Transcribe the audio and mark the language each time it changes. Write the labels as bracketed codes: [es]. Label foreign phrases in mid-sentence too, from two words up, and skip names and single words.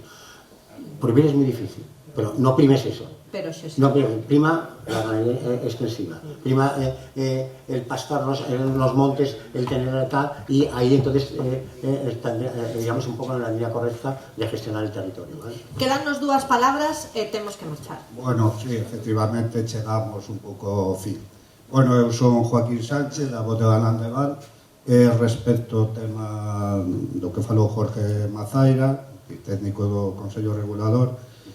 [es] Prohibir es muy difícil, pero no primes eso. Pero sí. No, prima la ganadería extensiva, prima el pastar los montes, el tener tal, y ahí entonces digamos un poco en la línea correcta de gestionar el territorio, ¿vale? [gl] Quedannos 2 palabras e temos que marchar. Bueno, sí, efectivamente chegamos un pouco ao fin. Bueno, eu son Joaquín Sánchez, da Bodega Nandegal, respecto ao tema do que falou Jorge Mazaira, técnico do Consello Regulador.